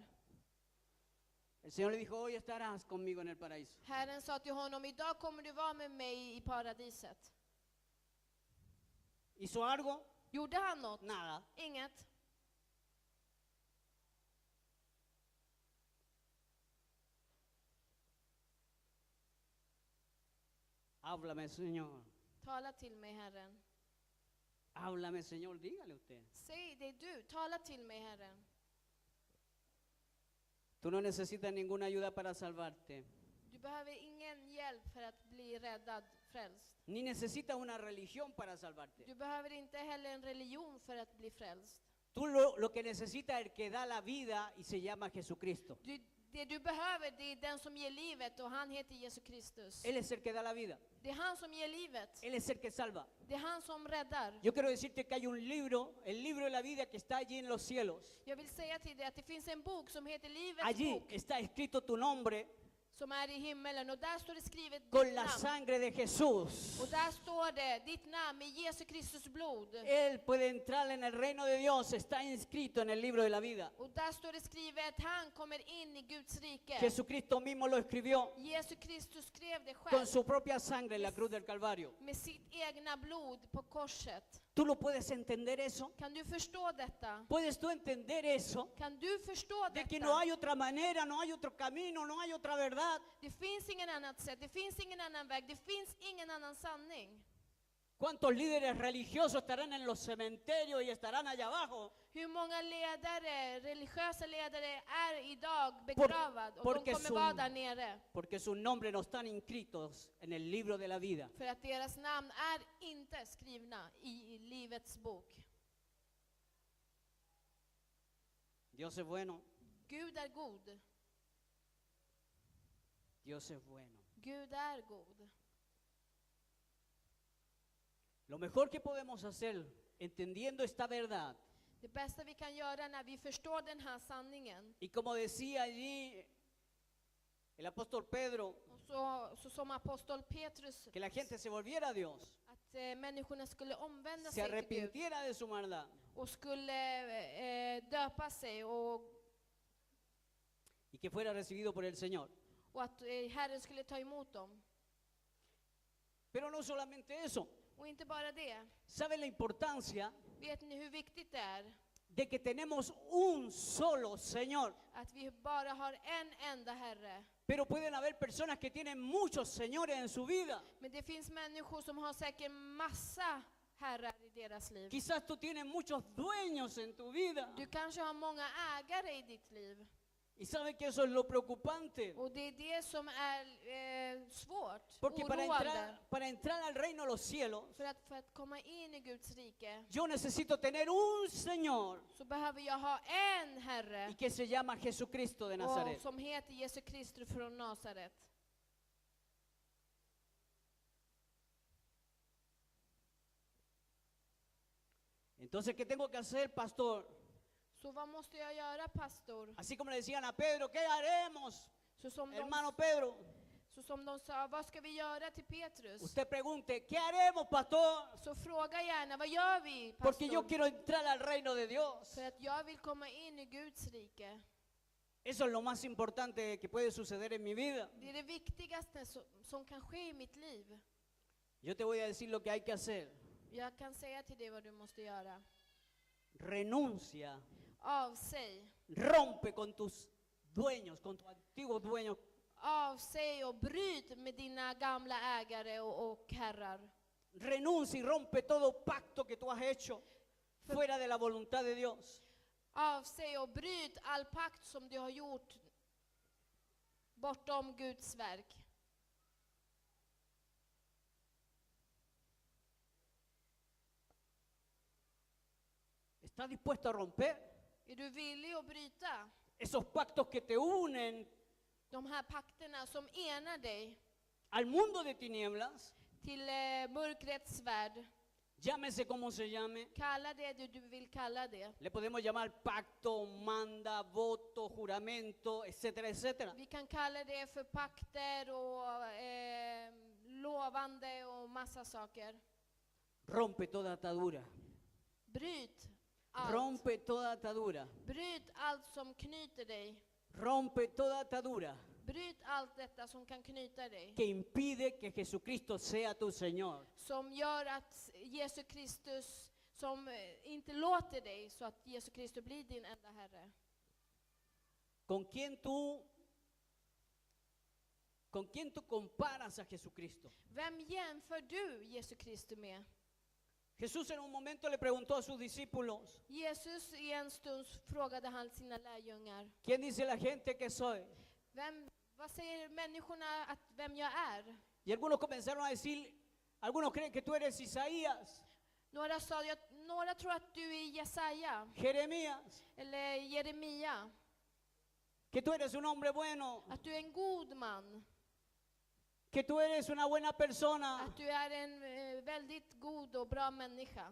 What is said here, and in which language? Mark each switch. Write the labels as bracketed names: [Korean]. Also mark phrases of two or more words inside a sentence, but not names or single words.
[Spanish] el Señor le dijo, hoy estarás conmigo en el paraíso. [Swedish] Herren sa till honom, idag kommer du vara med mig i paradiset. [Spanish] ¿Hizo algo? [Swedish] Gjorde han något? [Spanish] Nada. [Swedish] Inget. [Spanish] Háblame, Señor. [Swedish] Tala till mig, Herren. [Spanish] Háblame, Señor, dígale usted. [Swedish] Säg det du, tala till mig, Herren. [Spanish] Tú no necesitas ninguna ayuda para salvarte. [Swedish] Du behöver ingen hjälp för att bli räddad, frälst. [Spanish] Ni necesitas una religión para salvarte. [Swedish] Du behöver inte heller en religion för att bli frälst. [Spanish] Tú lo que necesitas es el que da la vida y se llama Jesucristo. [Swedish] Det du behöver, det är den som ger livet och han heter Jesus Kristus. [Spanish] Él es el que da la vida. [Swedish] Det är han som ger livet. [Spanish] Él es el que salva. [Swedish] Det är han som räddar. [Spanish] Yo quiero decirte que hay un libro, el libro de la vida que está allí en los cielos. [Swedish] Jag vill säga till dig att det finns en bok som heter Livets [Spanish] Allí [Swedish] bok, [Spanish] está escrito tu nombre [Swedish] som är i himmelen, och där står det skrivet [Spanish] con [Swedish] ditt [Spanish] la [Swedish] namn. [Spanish] sangre de Jesús. [Swedish] Och där står det ditt namn med Jesus Kristus blod. [Spanish] Él puede entrar en el reino de Dios, está inscrito en el libro de la vida. [Swedish] Och där står det skrivet att han kommer in i Guds rike. [Spanish] Jesucristo mismo lo escribió [Swedish] Jesus Kristus skrev det [Spanish] con [Swedish] själv [Spanish] su propia sangre en la cruz del Calvario. [Swedish] med sitt egna blod på korset. [Spanish] ¿Tú lo puedes entender eso? [Swedish] Kan du förstå detta? [Spanish] ¿Puedes tú entender eso? [Swedish] Kan du förstå [Spanish] De que [Swedish] detta? [Spanish] no hay otra manera, no hay otro camino, no hay otra verdad. [Swedish] Det finns ingen annat sätt, det finns ingen annan väg, det finns ingen annan sanning. [Spanish] ¿Cuántos líderes religiosos estarán en los cementerios y estarán allá abajo? [Swedish] Hur många ledare, religiösa ledare är idag begravade och [Spanish] porque [Swedish] de kommer [Spanish] su- [Swedish] vara där nere. [Spanish] Porque sus nombres no están inscritos en el libro de la vida. [Swedish] För att deras namn är inte skrivna i livets bok. [Spanish] Dios es bueno, [Swedish] Gud är god. [Spanish] Dios es bueno. [Swedish] Gud är god. [Spanish] Lo mejor que podemos hacer, entendiendo esta verdad, [Swedish] Det bästa vi kan göra när vi förstår den här sanningen, [Spanish] y como decía allí el apóstol Pedro, [Swedish] och så som apostel Petrus, [Spanish] que la gente se volviera a Dios, [Swedish] att människorna skulle omvända [Spanish] se [Swedish] sig till Gud [Spanish] arrepintiera de su maldad [Swedish] och skulle döpa sig [Spanish] y que fuera recibido por el Señor. [Swedish] och att Herren skulle ta emot dem. [Spanish] Pero no solamente eso, [Swedish] Och inte bara det. [Spanish] ¿saben la importancia [Swedish] Vet ni hur viktigt det är [Spanish] de que tenemos un solo Señor? [Swedish] att vi bara har en enda Herre? [Spanish] Pero pueden haber personas que tienen muchos señores en su vida. [Swedish] Men det finns människor som har säkert massa herrar i deras liv. [Spanish] Quizás tú tienes muchos dueños en tu vida. [Swedish] Du kanske har många ägare i ditt liv. [Spanish] Y saben que eso es lo preocupante. [Swedish] Och det är det som är svårt, [Spanish] Porque [Swedish] oroande. [Spanish] para entrar al reino de los cielos, [Swedish] För att komma in i Guds rike [Spanish] yo necesito tener un Señor [Swedish] så behöver jag ha en Herre [Spanish] y que se llama Jesucristo de [Swedish] och [Spanish] Nazaret. [Swedish] som heter Jesus Kristus från Nasaret. [Spanish] Entonces, ¿qué tengo que hacer, pastor? [Swedish] Så vad måste jag göra, pastor? [Spanish] Así como le decían a Pedro, ¿qué haremos? [Swedish] Så som, [Spanish] Hermano Pedro, [Swedish] de sa, vad ska vi göra till Petrus? [Spanish] usted pregunte, ¿qué haremos, pastor? [Swedish] Så fråga gärna, vad gör vi, [Spanish] Porque yo [Swedish] pastor? [Spanish] quiero entrar al reino de Dios. [Swedish] För att jag vill komma in i Guds rike. [Spanish] Eso es lo más importante que puede suceder en mi vida. [Swedish] Det är det viktigaste som kan ske i mitt liv. [Spanish] Yo te voy a decir lo que hay que hacer. [Swedish] Jag kan säga till dig vad du måste göra. [Spanish] Renuncia, [Swedish] Avsäg. [Spanish] rompe con tus dueños, con tus antiguos dueños. [Swedish] Avsäg och bryt med dina gamla ägare och herrar. [Spanish] Renuncia y rompe todo pacto que tú has hecho fuera de la voluntad de Dios. [Swedish] Avsäg och bryt all pakt som du har gjort bortom Guds verk. [Spanish] ¿Estás dispuesto a romper [Swedish] Är du villig att bryta [Spanish] esos pactos que te unen [Swedish] de här pakterna som enar dig [Spanish] al mundo de tinieblas? [Swedish] till mörkrets värld? [Spanish] Llámese como se llame. [Swedish] Kalla det du vill kalla det. [Spanish] Le podemos llamar pacto, manda, voto, juramento, etcétera, etcétera. [Swedish] Vi kan kalla det för pakter och lovande och massa saker. [Spanish] Rompe toda atadura. [Swedish] Bryt allt. [Spanish] Rompe toda atadura. [Swedish] Bryt allt som knyter dig. [Spanish] Rompe toda atadura [Swedish] Bryt allt detta som kan knyta dig. [Spanish] que impide que Jesucristo sea tu Señor. [Swedish] Som gör att Jesus Kristus, som inte låter dig så att Jesus Kristus blir din enda Herre. [Spanish] ¿Con quién tú comparas a Jesucristo? [Swedish] Vem jämför du Jesus Kristus med? [Spanish] Jesús en un momento le preguntó a sus discípulos, [Swedish] Jesus i en stund frågade han sina lärjungar. [Spanish] ¿quién dice la gente que soy? [Swedish] Vad säger människorna att vem jag är? [Spanish] Y algunos comenzaron a decir, algunos creen que tú eres Isaías, [Swedish] Några tror att du är Jesaja [Spanish] Jeremías, [Swedish] eller Jeremia. [Spanish] que tú eres un hombre bueno, [Swedish] Att du är en god man. [Spanish] que tú eres una buena persona, [Swedish] Att du är en väldigt god och bra människa.